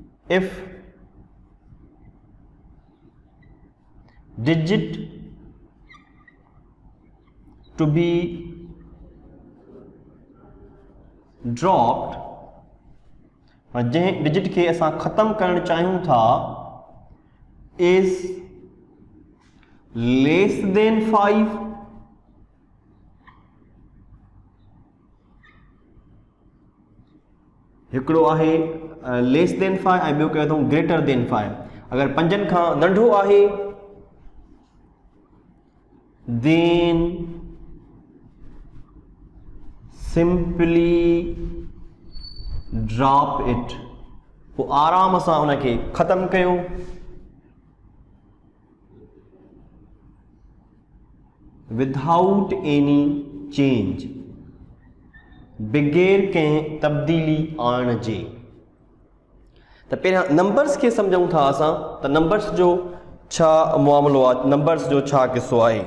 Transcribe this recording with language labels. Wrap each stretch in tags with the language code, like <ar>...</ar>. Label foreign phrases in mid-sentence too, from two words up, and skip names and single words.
<en>if digit to be dropped,</en> <sd>और जंहिं डिजिट खे असां ख़त्म करणु चाहियूं था इज़</sd> <en>less than 5,</en> <sd>हिकिड़ो आहे</sd> <en>less than 5</en> <sd>ऐं ॿियो कयो अथऊं</sd> <en>greater than 5.</en> <sd>अगरि 5 खां नंढो आहे</sd> <en>then simply drop it,</en> <sd>पोइ आराम सां उनखे ख़त्म कयो।</sd> <en>without any change,</en> <sd>बग़ैर कंहिं तब्दीली आणण जे। त पहिरियां नंबर्स खे सम्झूं था असां त नंबर्स जो छा मामिलो आहे, नंबर्स जो छा किस्सो आहे।</sd>